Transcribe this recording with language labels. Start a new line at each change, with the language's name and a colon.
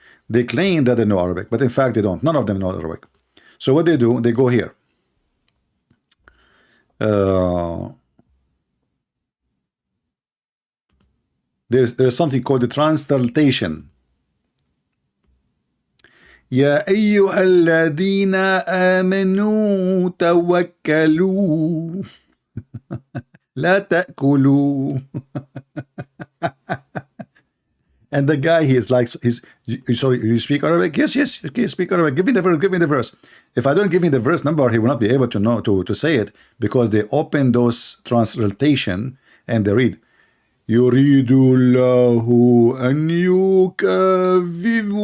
English: They claim that they know Arabic, but in fact they don't. None of them know Arabic. So what they do, they go here. There's something called the translation.
Arabic: يا أيها الذين آمنوا توكلوا لا تأكلوا.
English: And the guy, he is like, sorry, you speak Arabic? Yes, okay, speak Arabic. Give me the verse, give me the verse. If I don't give him the verse number, he will not be able to know to say it, because they open those translation and they read
Arabic: يريد الله أن يكفر